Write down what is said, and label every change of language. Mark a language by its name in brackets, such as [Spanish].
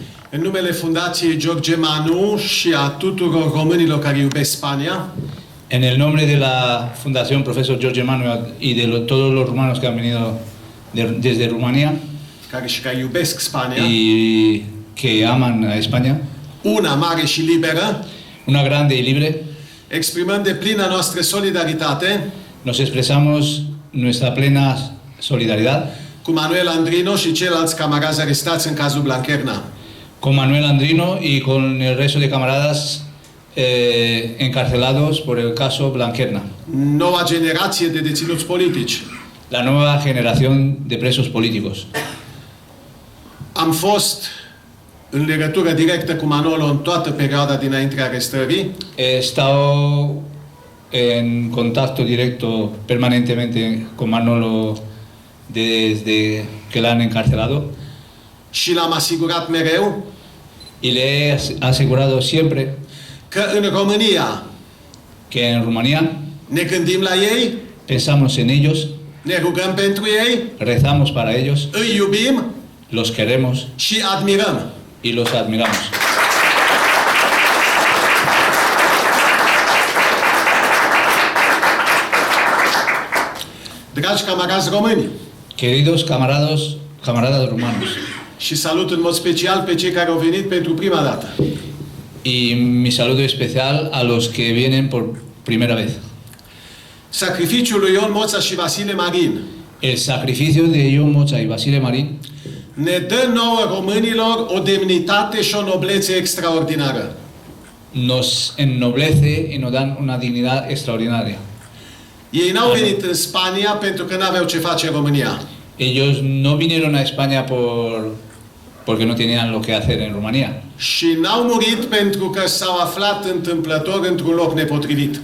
[Romanian] în numele Fundației George Manu și a tuturor românilor care iubesc Spania, [Spanish] en el nombre de la Fundación Profesor George Manu y de todos los rumanos que han venido desde Rumanía [Romanian] care iubesc Spania, [Spanish] y que aman a España, [Romanian] una mare și liberă, [Spanish] una grande y libre, [Romanian] exprimăm de plina noastră solidaritate [Spanish] nos expresamos nuestra plena solidaridad [Romanian] cu Manuel Andrino și ceilalți camarazi arestați în cazul Blanquerna. [Spanish] con Manuel Andrino y con el resto de camaradas encarcelados por el caso Blanquerna. [Romanian] Noua generație de deținuți politici. [Spanish] La nueva generación de presos políticos. [Romanian] Am fost în legătură directă cu Manolo în toată perioada dinaintea arestării. [Spanish] He estado en contacto directo permanentemente con Manolo desde que la han encarcelado [Romanian] Și l-am asigurat mereu [Spanish] y le he asegurado siempre [Romanian] că în România [Spanish] que en Rumanía [Romanian] ne gândim la ei, [Spanish] pensamos en ellos, [Romanian] ne rugăm pentru ei, [Spanish] rezamos para ellos, [Romanian] îi iubim [Spanish] los queremos [Romanian] și admirăm. [Spanish] y los admiramos. [Romanian] Dragi camarazi români, [Spanish] Queridos camaradas rumanos, [Romanian] și salut în mod special pe cei care au venit pentru prima dată. [Spanish] y mi saludo especial a los que vienen por primera vez. [Romanian] Sacrificiul lui Ion Moța și Vasile Marin [Spanish] El sacrificio de Ion Moța y Vasile Marin [Romanian] ne dă nouă românilor o demnitate și o noblețe extraordinară. [Spanish] nos ennoblece y nos dan una dignidad extraordinaria. [Romanian] Ei n-au venit în Spania pentru că n-aveau ce face în România. [Spanish] Ellos no vinieron a España porque no tenían lo que hacer en Rumanía. [Romanian] Și n-au murit pentru că s-au aflat întâmplător într-un loc nepotrivit.